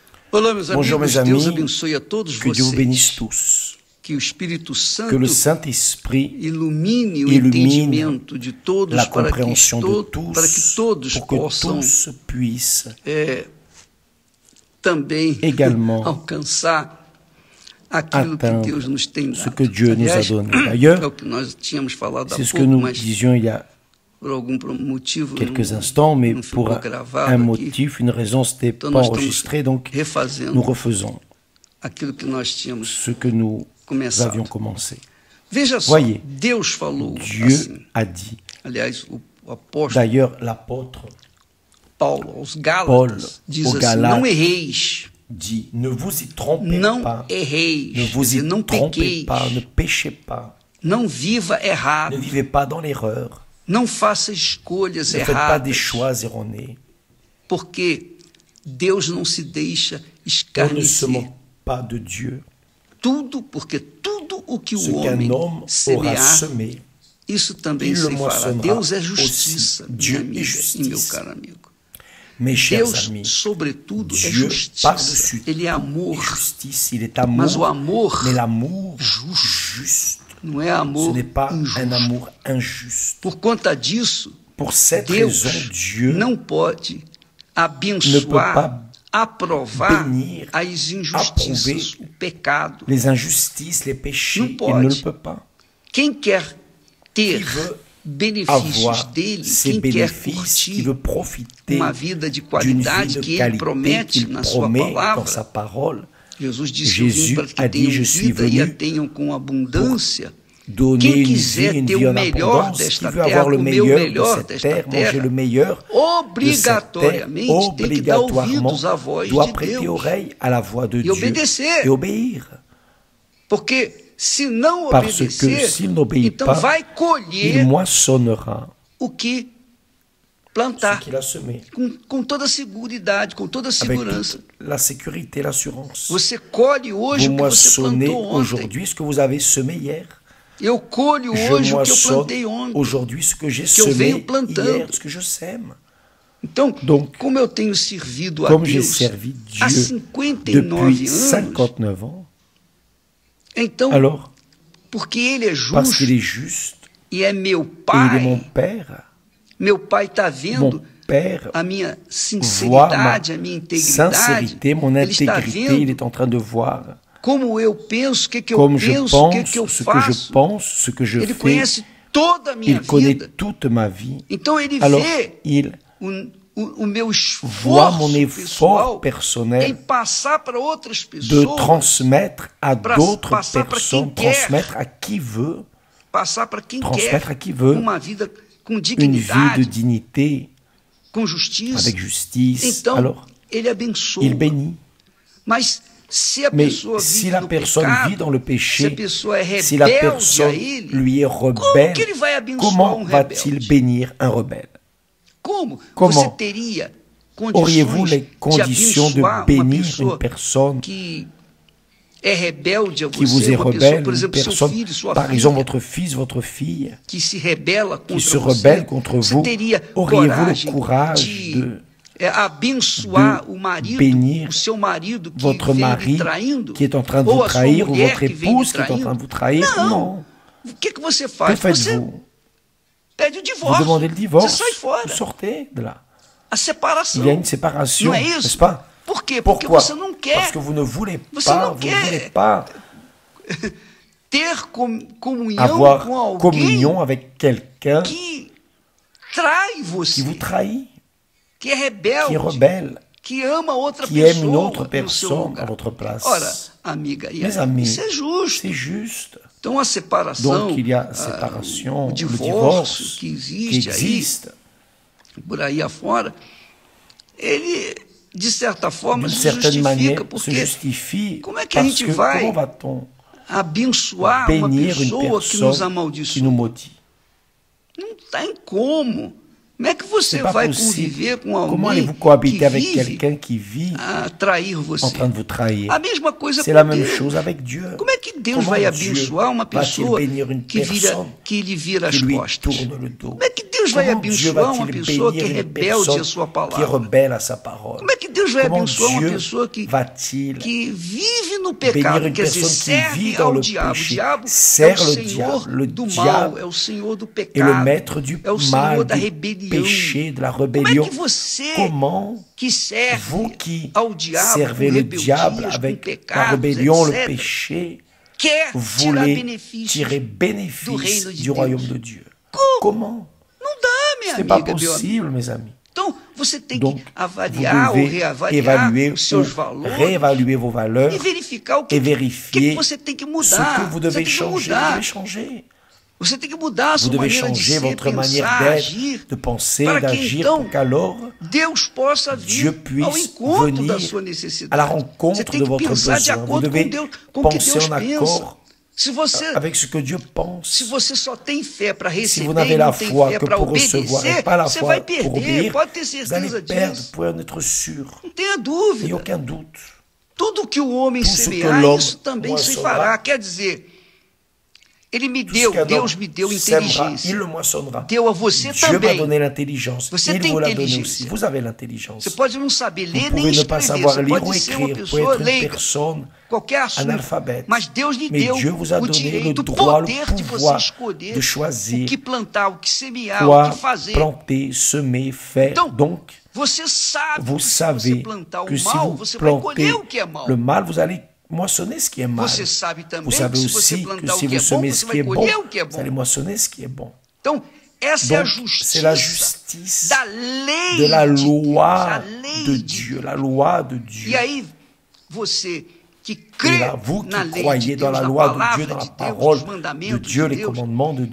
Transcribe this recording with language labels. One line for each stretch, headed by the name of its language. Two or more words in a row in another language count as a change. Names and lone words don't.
Portuguese: Olá, meus
French: Bonjour
Portuguese: amigos,
French: mes amis,
Portuguese: Deus abençoe a todos
French: que Dieu vous
Portuguese: vocês.
French: bénisse tous,
Portuguese: Que o Espírito
French: que
Portuguese: Santo
French: le Saint-Esprit
Portuguese: ilumine o
French: illumine
Portuguese: entendimento de todos
French: la
Portuguese: para que
French: compréhension de
Portuguese: todos
French: pour que
Portuguese: possam
French: tous puissent
Portuguese: também
French: également
Portuguese: alcançar aquilo que
French: atteindre
Portuguese: Deus nos tem
French: ce
Portuguese: dado.
French: que Dieu nous a
Portuguese: Aliás,
French: donné.
Portuguese: é
French: D'ailleurs,
Portuguese: o que nós tínhamos falado há
French: c'est ce que
Portuguese: pouco,
French: nous
Portuguese: mas
French: disions il y a
Portuguese: por algum motivo
French: quelques instants, mais
Portuguese: não ficou
French: pour
Portuguese: gravado
French: un
Portuguese: aqui.
French: motif, une raison, ce n'était
Portuguese: Então
French: pas
Portuguese: nós estamos
French: enregistré, donc
Portuguese: refazendo
French: nous refaisons
Portuguese: aquilo que nós tínhamos
French: ce que nous
Portuguese: começado.
French: avions commencé.
Portuguese: Veja só,
French: Voyez,
Portuguese: Deus falou
French: Dieu
Portuguese: assim.
French: a dit.
Portuguese: Aliás, o apóstolo
French: D'ailleurs, l'apôtre
Portuguese: Paulo aos
French: Paul
Portuguese: Gálatas diz
French: aux
Portuguese: assim,
French: Galates
Portuguese: não erreis,
French: dit, ne vous y trompez
Portuguese: não
French: pas,
Portuguese: erreis,
French: ne vous y
Portuguese: não
French: trompez
Portuguese: pequeis,
French: pas, ne péchez pas,
Portuguese: não viva
French: ne
Portuguese: errado,
French: vivez pas dans l'erreur,
Portuguese: não faça escolhas
French: ne faites pas des
Portuguese: erradas,
French: choix erronés.
Portuguese: porque Deus não se deixa
French: On ne se
Portuguese: escarnecer.
French: moque pas de Dieu.
Portuguese: Porque tudo o que
French: Ce
Portuguese: o
French: qu'un
Portuguese: homem
French: homme aura
Portuguese: semear,
French: semé,
Portuguese: isso também
French: il le
Portuguese: se fará.
French: moissonnera
Portuguese: Deus é
French: aussi.
Portuguese: justiça,
French: Dieu
Portuguese: minha amiga
French: est
Portuguese: e
French: justice.
Portuguese: meu caro amigo.
French: mes chers
Portuguese: Deus,
French: amis,
Portuguese: sobretudo, é
French: Dieu
Portuguese: justiça.
French: par-dessus
Portuguese: Ele é
French: tout
Portuguese: amor.
French: est justice, il est
Portuguese: Mas o
French: amour,
Portuguese: amor
French: mais l'amour
Portuguese: justo.
French: juste.
Portuguese: Não é
French: Ce
Portuguese: amor
French: n'est pas
Portuguese: injusto.
French: un amour injuste.
Portuguese: Por conta disso,
French: Pour cette
Portuguese: Deus
French: raison, Dieu
Portuguese: não pode
French: ne peut
Portuguese: abençoar,
French: pas
Portuguese: aprovar
French: bénir,
Portuguese: as injustiças, o pecado.
French: les injustices, les péchés,
Portuguese: Não
French: il
Portuguese: pode.
French: ne le peut pas.
Portuguese: Quem quer ter
French: Qui veut
Portuguese: benefícios
French: avoir
Portuguese: dele,
French: ces
Portuguese: quem quer
French: bénéfices, qui
Portuguese: curtir
French: veut profiter
Portuguese: uma vida de
French: d'une
Portuguese: qualidade
French: vie de
Portuguese: que ele
French: qualité
Portuguese: promete
French: qu'il
Portuguese: na sua
French: promet dans
Portuguese: palavra,
French: sa parole,
Portuguese: Jesus disse que eu vim
French: Jésus
Portuguese: para que
French: a dit,
Portuguese: tenham
French: je suis
Portuguese: vida e a
French: venu
Portuguese: tenham com abundância.
French: donner
Portuguese: Quem
French: une vie,
Portuguese: quiser
French: une
Portuguese: ter
French: vie
Portuguese: o
French: en
Portuguese: melhor
French: abondance, qui
Portuguese: desta
French: veut
Portuguese: terra,
French: avoir le
Portuguese: comer o
French: meilleur de
Portuguese: melhor
French: cette
Portuguese: desta
French: terre, manger
Portuguese: terra,
French: le meilleur de cette terre,
Portuguese: obrigatoriamente tem que dar
French: obligatoirement
Portuguese: ouvidos à voz
French: doit
Portuguese: de
French: prêter
Portuguese: Deus
French: oreille à la voix de
Portuguese: e
French: Dieu
Portuguese: obedecer.
French: et obéir.
Portuguese: Porque se não
French: Parce que
Portuguese: obedecer,
French: s'il n'obéit
Portuguese: então
French: pas,
Portuguese: vai
French: il
Portuguese: colher
French: moissonnera
Portuguese: o que
French: ce
Portuguese: plantar
French: qu'il a semé,
Portuguese: com toda a seguridade, com toda a
French: avec
Portuguese: segurança.
French: toute la sécurité, l'assurance.
Portuguese: Você colhe hoje
French: Vous
Portuguese: o que você
French: moissonnez
Portuguese: plantou ontem.
French: aujourd'hui ce que vous avez semé hier.
Portuguese: Eu colho
French: Je
Portuguese: hoje o que eu
French: moissonne
Portuguese: plantei ontem.
French: aujourd'hui ce que j'ai
Portuguese: que eu venho
French: semé
Portuguese: plantando.
French: hier, ce que je sème.
Portuguese: Então,
French: Donc,
Portuguese: como eu tenho servido a
French: Comme j'ai
Portuguese: Deus
French: servi
Portuguese: há
French: Dieu
Portuguese: 59
French: depuis
Portuguese: anos,
French: 59 ans,
Portuguese: então,
French: alors,
Portuguese: porque Ele é
French: parce
Portuguese: justo
French: qu'il est juste,
Portuguese: e é meu
French: et il est mon
Portuguese: Pai,
French: Père,
Portuguese: meu Pai está
French: mon
Portuguese: vendo
French: Père
Portuguese: a minha
French: voit ma
Portuguese: sinceridade, a minha integridade.
French: sincérité, mon
Portuguese: Ele está
French: intégrité, il
Portuguese: vendo
French: est en train de voir
Portuguese: como eu penso, o que, que eu
French: comme je
Portuguese: penso, o que,
French: pense,
Portuguese: que eu
French: ce que je
Portuguese: faço.
French: pense, ce que je
Portuguese: Ele
French: fais,
Portuguese: conhece toda a minha
French: il connaît
Portuguese: vida.
French: toute ma vie.
Portuguese: Então, Ele
French: Alors,
Portuguese: vê
French: il
Portuguese: o meu
French: voit mon
Portuguese: esforço
French: effort
Portuguese: pessoal em
French: personnel
Portuguese: passar para outras
French: de
Portuguese: pessoas,
French: transmettre à d'autres
Portuguese: passar para quem
French: personnes,
Portuguese: quer.
French: transmettre à qui veut,
Portuguese: passar para quem
French: transmettre
Portuguese: quer
French: à qui veut
Portuguese: uma vida com
French: une vie de
Portuguese: dignidade,
French: dignité,
Portuguese: com justiça.
French: avec justice.
Portuguese: Então,
French: Alors,
Portuguese: Ele abençoa.
French: il bénit.
Portuguese: Mas se a
French: Mais
Portuguese: pessoa
French: si
Portuguese: vive
French: la
Portuguese: no
French: personne
Portuguese: pecado,
French: vit dans le
Portuguese: se a
French: péché,
Portuguese: pessoa é
French: si la
Portuguese: rebelde a
French: personne
Portuguese: Ele,
French: lui est
Portuguese: como
French: rebelle,
Portuguese: que Ele vai abençoar
French: comment va-t-il
Portuguese: rebelde?
French: bénir un rebelle?
Portuguese: Como?
French: Comment
Portuguese: Você teria
French: Auriez-vous
Portuguese: condições
French: les conditions
Portuguese: de
French: de
Portuguese: abençoar uma
French: bénir une
Portuguese: pessoa
French: personne
Portuguese: que é rebelde a
French: qui vous
Portuguese: você,
French: est
Portuguese: uma pessoa,
French: rebelle,
Portuguese: por
French: une
Portuguese: exemplo, seu
French: personne,
Portuguese: filho, sua
French: par
Portuguese: filha,
French: exemple votre fils, votre fille,
Portuguese: que se rebela
French: qui
Portuguese: contra
French: se
Portuguese: você,
French: rebelle contre
Portuguese: você
French: vous,
Portuguese: teria
French: auriez-vous le
Portuguese: coragem
French: courage
Portuguese: de abençoar
French: de
Portuguese: o marido,
French: bénir
Portuguese: o seu marido que
French: votre
Portuguese: vem lhe
French: mari
Portuguese: traindo,
French: qui est en train de
Portuguese: ou
French: vous
Portuguese: a sua
French: trahir, ou
Portuguese: mulher
French: votre
Portuguese: que vem lhe
French: épouse qui est en train de vous trahir? Non.
Portuguese: O que você
French: Que
Portuguese: faz? Você
French: faites-vous?
Portuguese: pede o
French: Vous
Portuguese: divórcio.
French: demandez le
Portuguese: Você
French: divorce,
Portuguese: sai fora.
French: vous sortez de là.
Portuguese: A separação.
French: Il y a une séparation,
Portuguese: Não é
French: n'est-ce
Portuguese: isso?
French: pas?
Portuguese: Por quê? Porque
French: Pourquoi?
Portuguese: você não quer
French: Parce que vous ne voulez
Portuguese: Você
French: pas,
Portuguese: não
French: vous
Portuguese: quer
French: ne voulez pas
Portuguese: ter comunhão
French: avoir
Portuguese: com alguém
French: communion avec quelqu'un
Portuguese: que trai
French: qui
Portuguese: você,
French: vous trahit,
Portuguese: que é rebelde,
French: qui est rebelle,
Portuguese: que ama outra
French: qui aime
Portuguese: pessoa
French: une autre
Portuguese: no seu
French: personne à
Portuguese: lugar.
French: votre place.
Portuguese: Ora, amiga, e
French: Mes
Portuguese: aí,
French: amis,
Portuguese: isso é justo.
French: c'est juste.
Portuguese: Então a separação,
French: Donc il y a séparation,
Portuguese: o
French: le
Portuguese: divórcio
French: divorce
Portuguese: que
French: qui
Portuguese: existe
French: existe.
Portuguese: aí, por aí afora, ele, de certa forma,
French: D'une
Portuguese: se
French: certaine manière,
Portuguese: justifica,
French: se
Portuguese: porque
French: justifie
Portuguese: como é que a
French: parce
Portuguese: gente
French: que
Portuguese: vai
French: comment va-t-on
Portuguese: abençoar uma
French: bénir une
Portuguese: pessoa que nos
French: personne qui
Portuguese: amaldiçoa?
French: nous maudit?
Portuguese: Não tem como. Como é que você
French: C'est pas
Portuguese: vai
French: possible.
Portuguese: conviver com
French: Comment
Portuguese: alguém
French: allez-vous cohabiter
Portuguese: que
French: avec
Portuguese: vive
French: quelqu'un qui vit
Portuguese: a trair
French: en
Portuguese: você?
French: train de vous trahir?
Portuguese: A mesma coisa
French: C'est
Portuguese: com
French: la même
Portuguese: Deus.
French: chose avec Dieu.
Portuguese: Como é que Deus
French: Comment
Portuguese: vai
French: Dieu
Portuguese: abençoar uma
French: va-t-il
Portuguese: pessoa
French: bénir une
Portuguese: que
French: personne
Portuguese: lhe vira
French: qui
Portuguese: as
French: lui
Portuguese: costas?
French: tourne le dos?
Portuguese: Como é que Deus Deus vai
French: Comment Dieu
Portuguese: abençoar uma
French: va-t-il
Portuguese: pessoa que é
French: bénir une
Portuguese: rebelde à
French: personne
Portuguese: sua
French: qui est
Portuguese: palavra?
French: rebelle à sa parole?
Portuguese: Como é que Deus vai
French: Comment
Portuguese: abençoar uma
French: Dieu
Portuguese: pessoa que
French: va-t-il
Portuguese: vive no
French: bénir
Portuguese: pecado?
French: une
Portuguese: Quer dizer,
French: personne qui vit
Portuguese: serve
French: dans
Portuguese: ao
French: le
Portuguese: diabo. O
French: péché,
Portuguese: diabo é o
French: sert le
Portuguese: senhor
French: diable, le
Portuguese: do mal,
French: diable
Portuguese: é o senhor do
French: est le
Portuguese: pecado,
French: maître du
Portuguese: é o senhor
French: mal,
Portuguese: da
French: du
Portuguese: rebelião.
French: péché, de la
Portuguese: Como é
French: rébellion.
Portuguese: que você
French: Comment
Portuguese: que
French: vous
Portuguese: serve
French: qui
Portuguese: ao diabo com
French: servez le diable
Portuguese: rebeldias, com
French: avec la
Portuguese: pecados,
French: rébellion, le
Portuguese: etc.,
French: péché,
Portuguese: quer tirar
French: voulez
Portuguese: benefícios
French: tirer
Portuguese: do
French: bénéfice
Portuguese: reino de
French: du royaume
Portuguese: Deus?
French: de Dieu?
Portuguese: Como?
French: Comment?
Portuguese: Não dá, minha
French: Ce n'est pas
Portuguese: amiga, meu amigo.
French: possible, mes amis.
Portuguese: Então, você tem
French: Donc,
Portuguese: que
French: vous
Portuguese: avaliar ou
French: devez
Portuguese: reavaliar
French: évaluer
Portuguese: os
French: ou
Portuguese: seus valores
French: réévaluer vos valeurs
Portuguese: e verificar o
French: et
Portuguese: que
French: vérifier
Portuguese: você tem que
French: ce
Portuguese: mudar.
French: que vous
Portuguese: Você
French: devez
Portuguese: tem que
French: changer. Vous
Portuguese: mudar.
French: devez changer.
Portuguese: Você tem que mudar a
French: Vous
Portuguese: sua
French: devez
Portuguese: maneira de
French: changer
Portuguese: ser,
French: votre manière
Portuguese: pensar,
French: d'être,
Portuguese: agir,
French: de penser,
Portuguese: para que
French: d'agir,
Portuguese: então
French: pour qu'alors
Portuguese: Deus possa
French: Dieu
Portuguese: vir ao
French: puisse
Portuguese: encontro da
French: venir
Portuguese: sua
French: à
Portuguese: necessidade.
French: la
Portuguese: Você
French: rencontre
Portuguese: tem
French: de
Portuguese: que
French: votre
Portuguese: pensar de
French: besoin. Vous
Portuguese: acordo
French: devez
Portuguese: com o que
French: penser
Portuguese: Deus
French: en
Portuguese: pensa.
French: accord
Portuguese: Se você,
French: avec ce que Dieu pense.
Portuguese: se você só tem fé para
French: Si vous
Portuguese: receber
French: n'avez
Portuguese: e
French: la
Portuguese: não tem
French: foi
Portuguese: fé
French: que
Portuguese: para
French: pour recevoir et
Portuguese: obedecer,
French: pas la
Portuguese: você
French: foi
Portuguese: vai
French: pour
Portuguese: perder,
French: obéir,
Portuguese: pode ter
French: vous allez
Portuguese: certeza
French: perdre,
Portuguese: disso.
French: vous pouvez en être sûr.
Portuguese: Não tenha
French: Il n'y a
Portuguese: dúvida.
French: aucun doute.
Portuguese: Tudo que o homem
French: Tout ce que
Portuguese: semear,
French: l'homme
Portuguese: isso também se
French: moissonnera.
Portuguese: fará. Quer dizer, ele me
French: Tout ce
Portuguese: deu,
French: qu'un
Portuguese: Deus
French: homme
Portuguese: me deu
French: sèmera, il
Portuguese: inteligência.
French: le moissonnera.
Portuguese: Deu a você
French: Dieu m'a
Portuguese: também.
French: donné l'intelligence.
Portuguese: Você
French: Il
Portuguese: tem
French: vous l'a donné
Portuguese: inteligência.
French: aussi. Vous avez l'intelligence.
Portuguese: Você pode não saber
French: Vous
Portuguese: ler nem
French: pouvez ne pas
Portuguese: escrever,
French: savoir
Portuguese: você
French: lire ou
Portuguese: pode ser uma
French: écrire, vous
Portuguese: pessoa
French: pouvez être une
Portuguese: leiga,
French: personne
Portuguese: qualquer assunto,
French: analphabète.
Portuguese: mas Deus lhe
French: Mais
Portuguese: deu
French: Dieu vous a
Portuguese: o
French: donné le
Portuguese: direito, o
French: droit, le
Portuguese: poder de você
French: pouvoir
Portuguese: escolher
French: de choisir
Portuguese: o que plantar, o que semear, o
French: quoi
Portuguese: que fazer.
French: planter, semer, faire.
Portuguese: Então,
French: Donc,
Portuguese: você sabe
French: vous
Portuguese: que se você
French: savez
Portuguese: plantar
French: que
Portuguese: o
French: si
Portuguese: mal,
French: vous
Portuguese: você vai
French: plantez
Portuguese: colher o que é mal.
French: le mal, vous allez moissonner ce qui est mal.
Portuguese: Você sabe também
French: Vous savez
Portuguese: que se você
French: aussi que
Portuguese: plantar
French: si
Portuguese: o que
French: vous
Portuguese: é bom,
French: semez
Portuguese: você
French: ce qui
Portuguese: vai
French: est bon,
Portuguese: colher o que é
French: vous allez
Portuguese: bom.
French: moissonner ce qui est bon.
Portuguese: Então, essa é a
French: Donc, c'est la
Portuguese: justiça
French: justice
Portuguese: da lei
French: de la
Portuguese: de Deus,
French: loi
Portuguese: a lei
French: de
Portuguese: de
French: Dieu,
Portuguese: Deus.
French: la loi de Dieu.
Portuguese: E aí, você que
French: Et
Portuguese: crê
French: là, vous
Portuguese: na
French: qui
Portuguese: lei
French: croyez
Portuguese: de
French: dans
Portuguese: Deus,
French: la
Portuguese: na
French: loi de Dieu,
Portuguese: palavra
French: dans la
Portuguese: de Deus,
French: parole
Portuguese: nos
French: de
Portuguese: mandamentos
French: Dieu,
Portuguese: de
French: les
Portuguese: Deus,
French: commandements de